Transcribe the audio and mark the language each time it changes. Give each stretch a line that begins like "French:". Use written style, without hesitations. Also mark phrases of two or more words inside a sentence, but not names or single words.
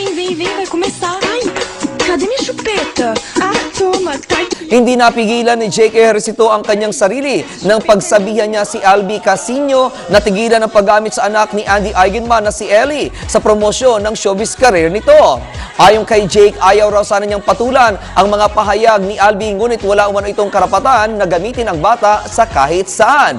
Portuguese: vem, vai começar. Ai, cadê minha chupeta? Ah, toma, tá.
Filipino: Hindi napigilan ni Jake Ejercito ang kanyang sarili nang pagsabihan niya si Albi Casino na tigilan ang paggamit sa anak ni Andy Eigenman na si Ellie sa promosyon ng showbiz career nito. Ayon kay Jake, ayaw raw sana niyang patulan ang mga pahayag ni Albi, ngunit wala umano itong karapatan na gamitin ang bata sa kahit saan.